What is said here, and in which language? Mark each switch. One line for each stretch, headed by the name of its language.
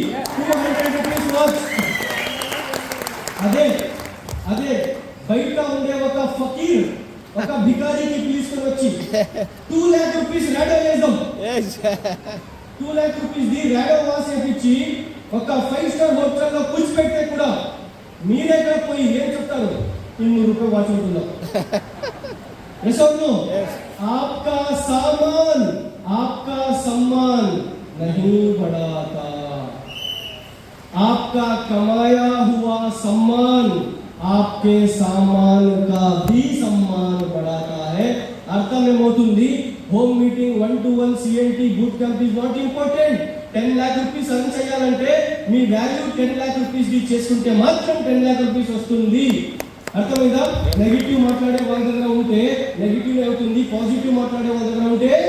Telugu: 200 rupees watch. అదే అదే బయట ఉండే ఒక ఫకీర్, ఒక భికారికి తీసుకొని వచ్చి 2 lakh రూపీస్ రాడో వేద్దాం.
English: Yes.
Telugu: 2 lakh rupees the Rado watch వేపించి ఒక 5 స్టార్ హోటల్ లో కూర్చోబెడితే కూడా మీ దగ్గర పోయి ఏం చెప్తారు? 200 రూపాయలు వాచ్ ఉంటుందా?
English: Yes or no? Yes.
Hindi: आपका सामान, आपका सम्मान नहीं बढ़ाता. आपका कमाया हुआ सम्मान आपके सामान का भी सम्मान बढ़ाता है.
Telugu: అర్థమేమవుతుంది?
English: Home meeting 1-to-1 CNT boot camp is not important.
Telugu: 10 lakh rupees earn చేయాలంటే మీ వాల్యూ 10 lakh రూపీస్ ది చేసుకుంటే మాత్రం 10 lakh రూపీస్ వస్తుంది. అర్థమైందా? నెగిటివ్ మాట్లాడే వాళ్ళ దగ్గర ఉంటే నెగిటివ్ అవుతుంది, పాజిటివ్ మాట్లాడే వాళ్ళ దగ్గర ఉంటే